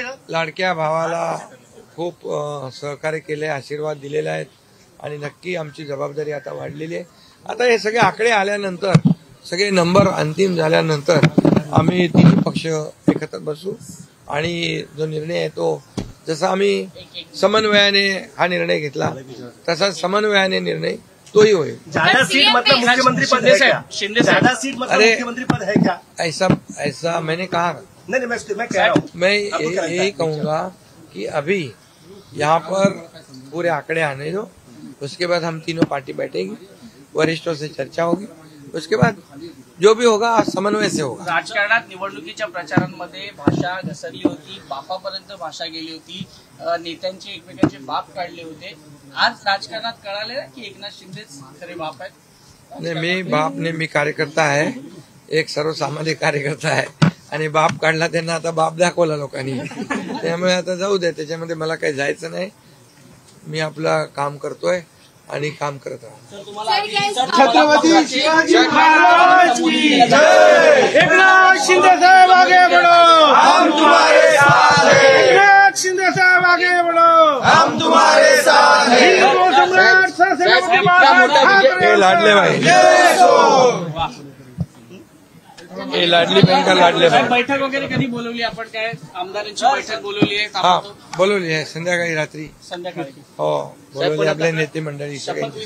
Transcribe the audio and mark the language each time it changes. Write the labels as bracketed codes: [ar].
[mr] लाडक्या भावाला खूप सहकार्य केले, आशीर्वाद दिलेले आहेत, आणि नक्की आमची जबाबदारी आता वाढलेली आहे। आता हे सगळे आकडे आल्यानंतर, सगळे नंबर अंतिम झाल्यानंतर आम्ही 3 पक्ष एकत्र बसू, आणि जो निर्णय आहे तो, जसा आम्ही समन्वयाने हा निर्णय घेतला तसा समन्वयाने निर्णय तोही होईल। [hi] ज्यादा सीट मतलब मुख्यमंत्री पद है क्या? ज्यादा सीट मतलब मुख्यमंत्री पद है क्या? ऐसा मैंने कहा नहीं, मैं कह रहा हूँ, मैं यही कहूंगा कि अभी यहाँ पर पूरे आंकड़े आने दो, उसके बाद हम तीनों पार्टी बैठेगी, वरिष्ठों से चर्चा होगी, उसके बाद जो भी होगा समन्वय से होगा। [mr] राजकारणात निवडणुकीच्या प्रचारांमध्ये भाषा घसरली होती, बापापर्यंत भाषा गेली होती, नेत्यांचे एकमेकांचे बाप काढले होते। आज राजकारणात कळाले की एकनाथ शिंदेच खरे बाप आहेत। नाही, मी बाप नाही, मी कार्यकर्ता आहे, एक सर्वसामान्य कार्यकर्ता आहे, आणि बाप काढला त्यांना आता बाप दाखवला लोकांनी, त्यामुळे आता जाऊ दे, त्याच्यामध्ये मला काही जायचं नाही। मी आपलं काम करतोय आणि काम करत राहतो। [hi] छत्रपती शिवाजी महाराज की जय। एकनाथ शिंदे साहेब आगे बढ़ो, हम तुम्हारे साथ हैं। एकनाथ शिंदे साहेब आगे बढ़ो, हम तुम्हारे साथ हैं। [mr] हिंदू सम्राट सरसेनापती [hi] हे लाडले भाई, हे लाडली बहीण का लाडले भाई। [mr] बैठक वगैरे कधी बोलवली आपण? काय आमदारांची बैठक बोलवली आहे? हा, बोलवली आहे संध्याकाळी रात्री। संध्याकाळी हो, बोलवली आपल्या नेते मंडळी सगळे।